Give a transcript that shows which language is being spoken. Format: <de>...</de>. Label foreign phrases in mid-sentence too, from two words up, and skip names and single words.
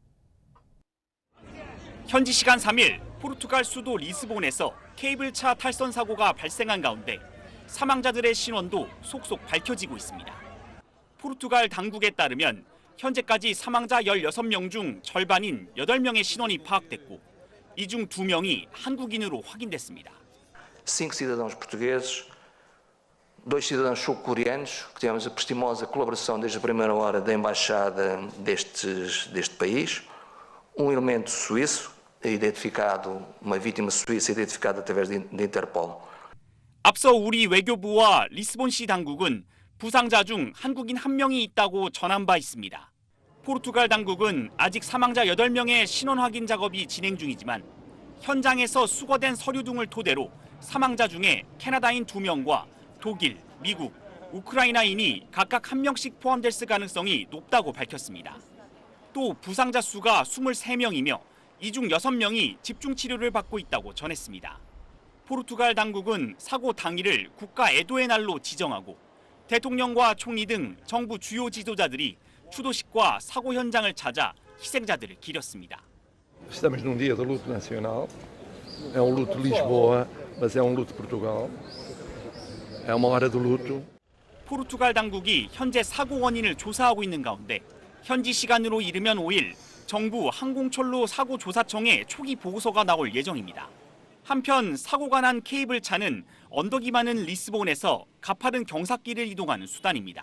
<ko>현지 시간 3일 포르투갈 수도 리스본에서 케이블차 탈선 사고가 발생한 가운데 사망자들의 신원도 속속 밝혀지고 있습니다. 포르투갈 당국에 따르면 현재까지 사망자 16명 중 절반인 8명의 신원이 파악됐고 이 중 2명이 한국인으로 확인됐습니다.</ko> <pt>5 cidadãos portugueses, 2 cidadãos sul-coreanos, que tivemos a prestimosa colaboração desde a primeira hora da embaixada deste país, elemento suíço, identificado, uma vítima suíça identificada através de Interpol.</pt> <ko>앞서 우리 외교부와 리스본시 당국은 부상자 중 한국인 1명이 있다고 전한 바 있습니다. 포르투갈 당국은 아직 사망자 8명의 신원 확인 작업이 진행 중이지만 현장에서 수거된 서류 등을 토대로 사망자 중에 캐나다인 2명과 독일, 미국, 우크라이나인이 각각 1명씩 포함됐을 가능성이 높다고 밝혔습니다. 또 부상자 수가 23명이며 이 중 6명이 집중 치료를 받고 있다고 전했습니다. 포르투갈 당국은 사고 당일을 국가 애도의 날로 지정하고 대통령과 총리 등 정부 주요 지도자들이 추도식과 사고 현장을 찾아 희생자들을 기렸습니다.</ko> <pt>Estamos num dia de luto nacional. É luto de Lisboa, mas é luto de Portugal. É uma hora de luto.</pt> <ko>포르투갈 당국이 현재 사고 원인을 조사하고 있는 가운데 현지 시간으로 이르면 5일 정부 항공철로 사고 조사청에 초기 보고서가 나올 예정입니다. 한편 사고가 난 케이블차는 언덕이 많은 리스본에서 가파른 경사길을 이동하는 수단입니다.</ko>